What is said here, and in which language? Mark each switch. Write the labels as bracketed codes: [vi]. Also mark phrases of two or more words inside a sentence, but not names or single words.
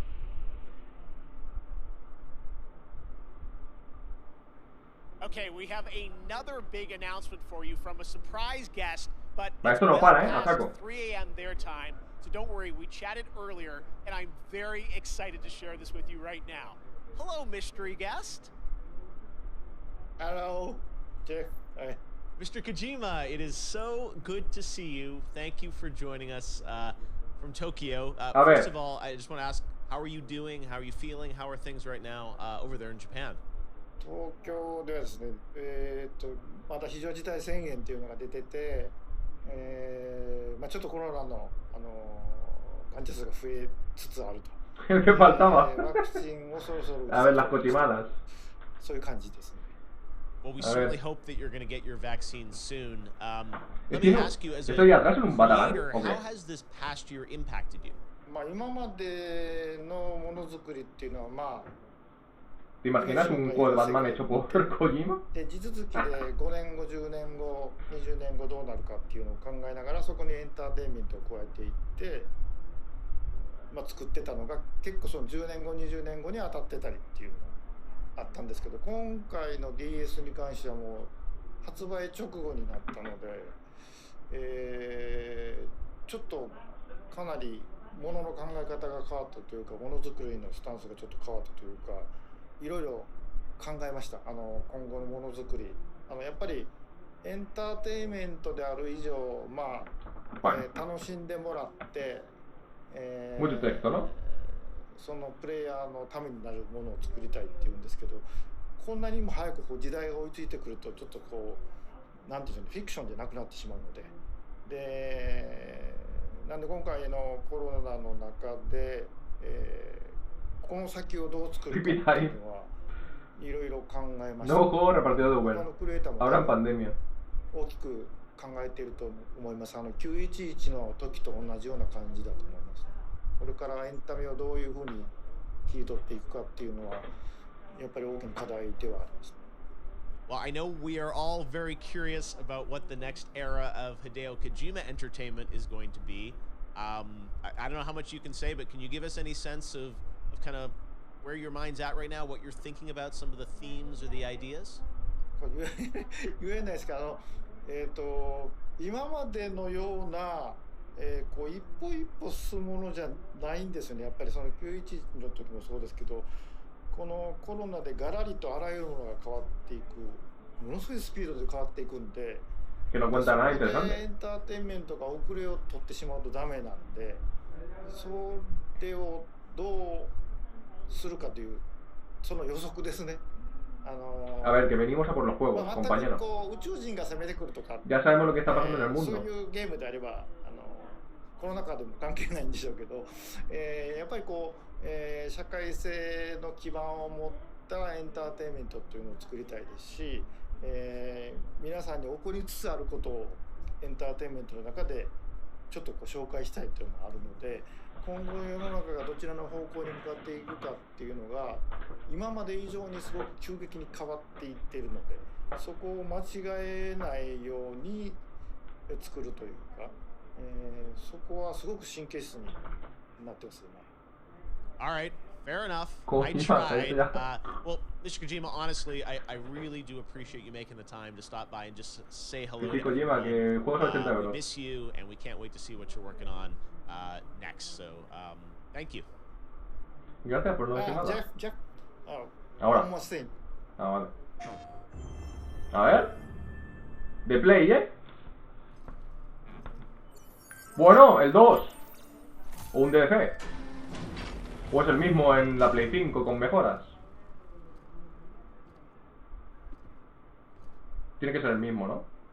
[en] Okay, we have another big announcement for you from a surprise guest, but [es] Va, [en] it's [es] esto no [en] well [es] para, a [en] past [es] saco. [en] 3 a.m. their time, so don't worry, we chatted earlier, and I'm very excited to share this with you right now. Hello, mystery guest. Hello, Jeff. Hi. Mr. Kojima, it is so good to see you. Thank you for joining us from Tokyo. [es] A ver. [en] First of all, I just want to ask, how are you doing? How are you feeling? How are things right now over there in Japan? [ja] 東京ではですね、また非常事態宣言っていうのが出てて、ちょっとコロナの、患者数が増えつつあると。 [es] El que faltaba. [ja] ワクチンをそろそろ打つ [es] A ver, las cochimadas. [ja] そういう感じですね。 [en] Well, we [es] A ver. [en] certainly hope that you're going to get your vaccine soon. Let [es] Tío, [en] me ask you, as a [es] ¿estoy atrás en un batalán? [en] creator, [es] ¿O qué? [en] how has this past year impacted you? [ja] 今までのものづくりっていうのは [es] ¿Te imaginas un juego de Batman hecho por Kojima? [ja] で地続きで5年後10年後20年後どうなるかっていうのを考えながらそこにエンターテインメントを加えていって、作ってたのが結構その10年後20年後に当たってたりっていうのがあったんですけど、今回の DS に関してはもう発売直後になったので、ちょっとかなりものの考え方が変わったというか、ものづくりのスタンスがちょっと変わったというか、いろいろ考えました。今後のものづくり、やっぱりエンターテインメントである以上、まあ、楽しんでもらって、 [es] Mucho texto, ¿no? [ja] そのプレイヤーのためになるものを作りたいっていうんですけど、こんなにも早くこう時代が追いついてくるとちょっとこうなんていうんでしょうね、フィクションじゃなくなってしまうので、なんで今回のコロナの中で、この先をどう作るかっていうのはいろいろ考えました。 [es] Nuevo juego repartido de [ja] 他 [es] bueno. [ja] のクリエイターも [es] Ahora en pandemia. [ja] 大きく考えていると思います。911の時と同じような感じだと思います。これからエンタメをどういうふうに切り取っていくかっていうのはやっぱり大きな課題ではあります。 [en] Well, I know we are all very curious about what the next era of Hideo Kojima entertainment is going to be. I don't know how much you can say, but can you give us any sense of kind of where your mind's at right now, what you're thinking about, some of the themes or the ideas? [ja] 言えないですけど、今までのような、こう一歩一歩進むものじゃないんですよね。やっぱりその911の時もそうですけど、このコロナでガラリとあらゆるものが変わっていく、ものすごいスピードで変わっていくんで、 [es] Que no cuenta nada [ja] エ [es] interesante. [ja] ンターテインメントが遅れを取ってしまうとダメなんで、それをどうするかというその予測ですね。 [es] A ver, que venimos a por los juegos, [ja] 全く [es] compañeros. [ja] こう宇宙人が攻めてくるとか、 [es] Ya sabemos lo que está pasando en el [ja] そう [es] mundo. [ja] いうゲームであればコロナ禍でも関係ないんでしょうけど、やっぱりこう、社会性の基盤を持ったエンターテインメントというのを作りたいですし、皆さんに起こりつつあることをエンターテインメントの中でちょっとこう紹介したいというのがあるので、今後世の中がどちらの方向に向かっていくかっていうのが今まで以上にすごく急激に変わっていっているので、そこを間違えないように作るというか、そこはすごく神経質になってますよね。 [en] All right, fair enough. Cool. I tried. Well, Mr. Kojima, honestly, I really do appreciate you making the time to stop by and just say hello. [es] Sí, Kojima, que juegos a 80 [en] We [es] euros. [en] miss you, and we can't wait to see what you're working on next. So, thank you. [es] Gracias por no decir nada. [en] Jeff, [es] Ahora. [en] one more thing. [es] Ah, vale. A ver. De Play, ¿eh? Bueno, el 2. O un DLC. O es el mismo en la Play 5 con mejoras. Tiene que ser el mismo, ¿no?